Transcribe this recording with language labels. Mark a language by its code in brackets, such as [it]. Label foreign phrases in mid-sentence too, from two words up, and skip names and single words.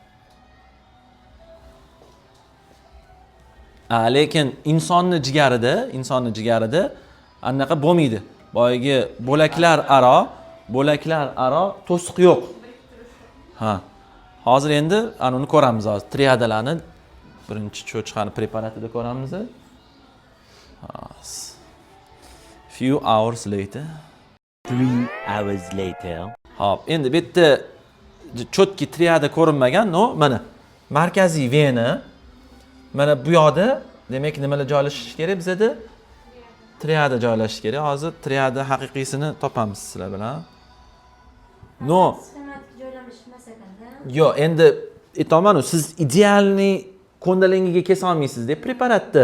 [uz] Lekin insonni jigarida anaqa bo'lmaydi. Boyagi bo'laklar aro to'siq yo'q. Ha. Hozir endi uni ko'ramiz hozir. Triadalarni birinchi cho'chqani preparatida ko'ramiz. [en] Few hours later. 3 hours later. [uz] Hop, endi bu yerda cho'tki triada ko'rinmagan, mana markaziy vena. Mana bu yoqda, demak, nimalar joylashishi kerak bizda? Triada joylashishi kerak. Hozir triada haqiqiysini topamiz sizlar bilan. Yo, endi aytaman, siz idealniy kondalengiga kesa olmaysiz-da preparatni.